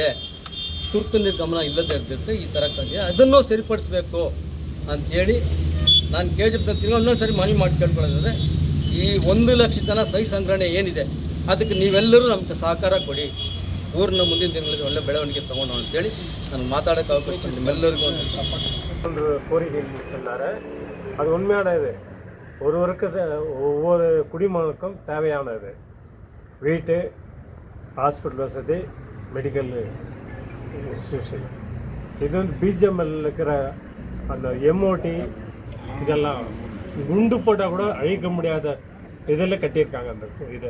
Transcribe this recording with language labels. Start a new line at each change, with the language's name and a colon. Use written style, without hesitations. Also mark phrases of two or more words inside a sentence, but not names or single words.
Kannada: ತುರ್ತು ನಿರ್ಗಮನ ಇಲ್ಲದೇ ಇರ್ತಿರುತ್ತೆ ಈ ಥರ ಕಂಡು ಅದನ್ನು ಸರಿಪಡಿಸ್ಬೇಕು ಅಂಥೇಳಿ ನಾನು KGF ತಿರ್ಗಾ ಇನ್ನೊಂದು ಸರಿ ಮನವಿ ಮಾಡಿ ಕೇಳ್ಕೊಳ್ಳೋದಾದರೆ, ಈ 1,00,000 ಜನ ಸಹಿ ಸಂಗ್ರಹಣೆ ಏನಿದೆ ಅದಕ್ಕೆ ನೀವೆಲ್ಲರೂ ನಮಗೆ ಸಹಕಾರ ಕೊಡಿ. ಊರಿನ ಮುಂದಿನ ದಿನಗಳಲ್ಲಿ ಒಳ್ಳೆ ಬೆಳವಣಿಗೆ ತಗೊಂಡು ಅಂತೇಳಿ ನಾನು ಮಾತಾಡಕ್ಕೆ ಅವಕಾಶ ನಿಮ್ಮೆಲ್ಲರಿಗೂ
Tamil: ஒரு கோரிக்கை சொன்னார். அது உண்மையானது. ஒருவருக்கு ஒவ்வொரு குடிமகனுக்கும் தேவையானது வீட்டு, ஹாஸ்பிட்டல் வசதி,
English: medical institution.
Tamil: இது வந்து BGML இருக்கிற அந்த MOT இதெல்லாம் குண்டு போட்டால் கூட அழிக்க முடியாத இதில் கட்டியிருக்காங்க அந்த இது.